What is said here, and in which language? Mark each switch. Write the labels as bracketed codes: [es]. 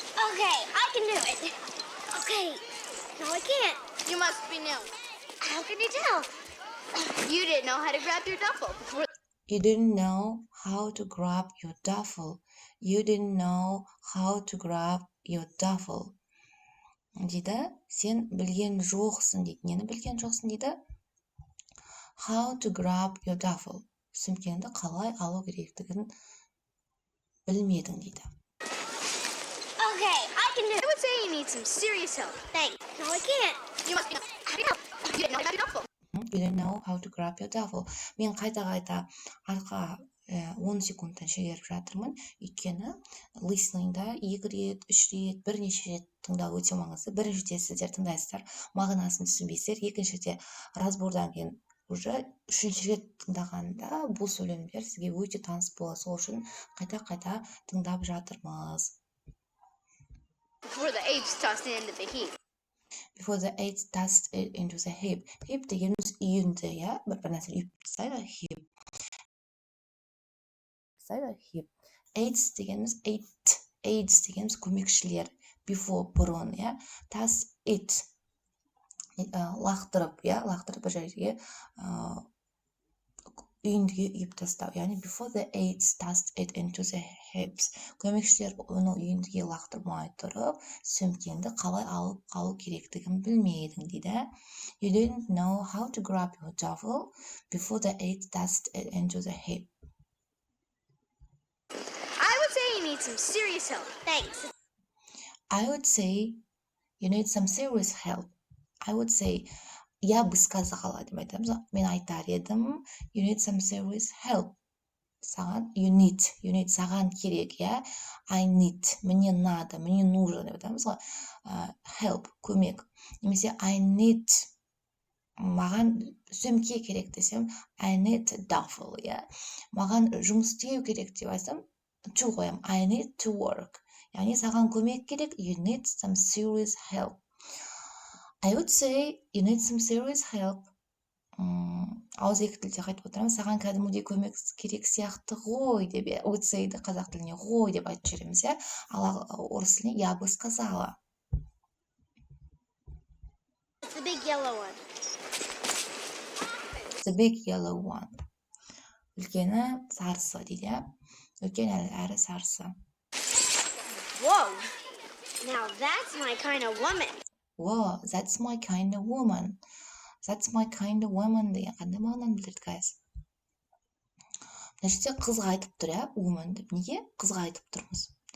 [en] Okay, I can do it. Okay, no, I can't. You must be new. How can you tell? You didn't know how to grab your duffel. You didn't know how to grab your duffel. You didn't know how to grab your duffel. [kk] Дейді, сен білген жоқсың дейді. Нені білген жоқсың дейді? [en] How to grab your duffel. [kk] Сөмкеңді қалай алу керектігін білмедің дейді. [en] Okay, I can do I it. would say you need some serious help. Thanks. No, I can't. You must be new. How do you know? You didn't know how to grab your duffel. You didn't know how to grab your duffel. [kk] Мен қайта арқа 10 секундтан шегеріп жатырмын. Өйткені listeningда 2 рет, 3 рет, бірнеше рет тыңдау өте маңызды. Біріншіде сіздер тыңдайсыздар, мағынасын түсінбейсіздер. Екіншіде разбордан кейін уже 3-ші рет тыңдағанда бұл сөйлемдер сізге өте таныс болады. Сол үшін қайта тыңдап жатырмыз. [en] Before the apes tossed it into the heap. Before the apes tossed it into the heap. [kk] Heap дегеніміз үйінді, иә? Бір нәрсені үйіп тастайды, heap. [en] Heap. [kk] Aids дегеніміз aids дегеніміз көмекшілер. Before бұрын, иә? Toss it. Лақтырып, иә? Лақтырып бір жерге үйіндіге үйіп тастау. Яғни [en] before the aids tossed it into the heaps. [kk] Көмекшілер оны үйіндіге лақтырмай тұрып, сөмкеңді қалай алып қалу керектігін білмедің дейді. [en] You didn't know how to grab your duffel before the aids tossed it into the heap. I would say you need some serious help. Thanks. I would say you need some serious help. I would say, [ru] я бы сказала [kk] деп айтамыз. Мен айтар едім, [en] you need some serious help. [kk] Саған, [en] you need, [kk] саған керек, я. I need, [ru] мне надо, мне нужно [kk] деп айтамыз ғой. Help, көмек. Немесе I need, маған сөмке керек десем, [en] I need duffel, [kk] я. Маған жұмыс істеу керек деп айтсам, to қоям, [en] I need to work. [kk] Яғни саған көмек керек, [en] you need some serious help. I would say you need some serious help. [kk] Ауызекі тілде қайтып отырамын. Саған кәдімгідей көмек керек сияқты ғой деп, [en] would say-ді [kk] қазақ тіліне ғой деп айтып жүреміз, иә? Ал орыс тіліне [ru] я бы сказала. [en] The big yellow one. The big yellow one. [kk] Үлкені сарысы дейді, иә? Үлкен әрі сарысы. [en] Whoa. Now that's my kind of woman. Wow, that's my kind of woman. That's my kind of woman [kk] деген қандай мағынаны білдірді, [en] guys? [kk] Мына жерде қызға айтып тұр, иә, woman деп. Неге қызға айтып тұрмыз?